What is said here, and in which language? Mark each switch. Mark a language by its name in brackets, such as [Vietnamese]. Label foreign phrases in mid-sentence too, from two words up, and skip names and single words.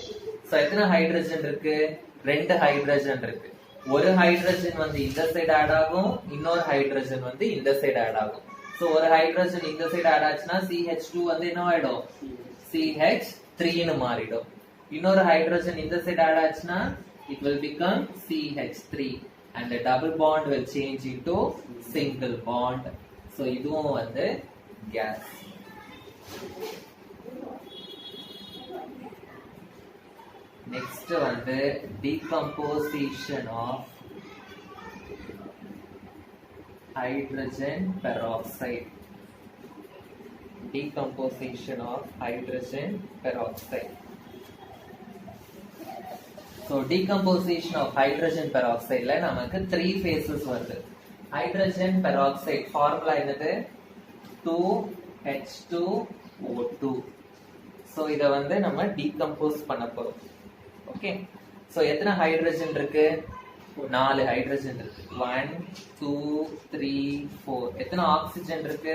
[Tamil] ஸோ எத்தனை ஹைட்ரஜன் இருக்கு? 2 ஹைட்ரஜன் இருக்கு. ஒரு ஹைட்ரஜன் வந்து இந்த [English] side add [Tamil] ஆகும், இன்னொரு ஹைட்ரஜன் வந்து இந்த [English] side add [Tamil] ஆகும். ஸோ ஒரு ஹைட்ரஜன் இந்த [English] side add [Tamil] ஆச்சுன்னா CH2 வந்து என்ன ஆயிடும்? CH3 ன்னு மாறிடும். இன்னொரு ஹைட்ரஜன் இந்த சைடு ஆட் ஆச்சுன்னா [English] it will become CH3 and the double bond will change into single bond. [Tamil] So இதுவும் வந்து gas. [English] Next வந்து decomposition of hydrogen peroxide. Decomposition of hydrogen peroxide. So decomposition of hydrogen peroxide [Tamil] ல நமக்கு [English] 3 phases வருது. Hydrogen peroxide formula என்னது? 2H2O2. [Tamil] So இத வந்து நம்ம decompose பண்ண போறோம். ஓகே. So எத்தனை ஹைட்ரஜன் இருக்கு? 4 ஹைட்ரஜன் இருக்கு. 1 2 3 4. எத்தனை ஆக்சிஜன் இருக்கு?